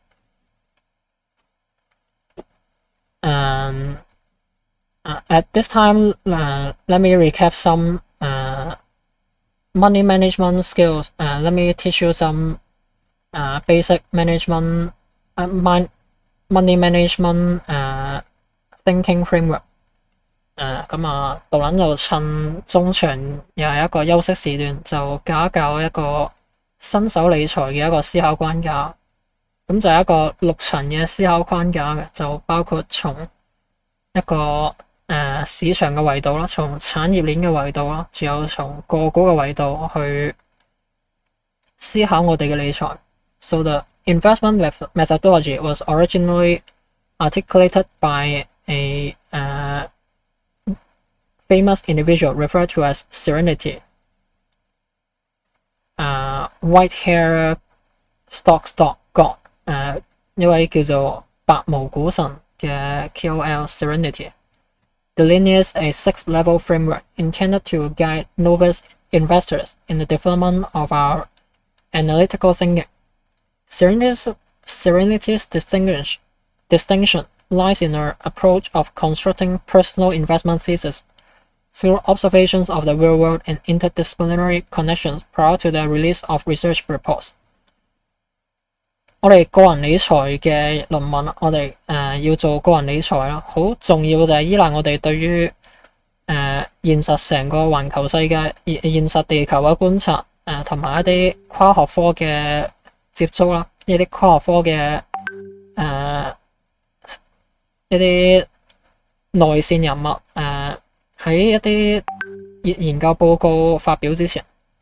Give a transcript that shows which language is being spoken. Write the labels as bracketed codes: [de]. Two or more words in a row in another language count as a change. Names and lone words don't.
[en] At this time, let me recap some money management skills. Let me teach you some basic management money management thinking framework. [yue] 咁杜撚就趁中場又係一個休息時段，就教一教一個新手理財嘅一個思考框架。咁就係一個6層嘅思考框架嘅，就包括從一個市場嘅維度啦，從產業鏈嘅維度啦，仲有從個股嘅維度去思考我哋嘅理財。 [en] So the investment methodology was originally articulated by a famous individual referred to as Serenity, white hair stock god, [yue] 一位叫做白毛股神嘅 KOL Serenity。 [en] delineates a 6-level framework intended to guide novice investors in the development of our analytical thinking. Serenity's distinction lies in our approach of constructing personal investment thesis through observations of the real world and interdisciplinary connections prior to the release of research reports. [yue] 我哋個人理財嘅論文，我哋要做個人理財啦，好重要就係依賴我哋對於現實成個環球世界、現實地球嘅觀察，同埋一啲跨學科嘅接觸啦，一啲跨學科嘅一啲內線人物喺一啲研究報告發表之前。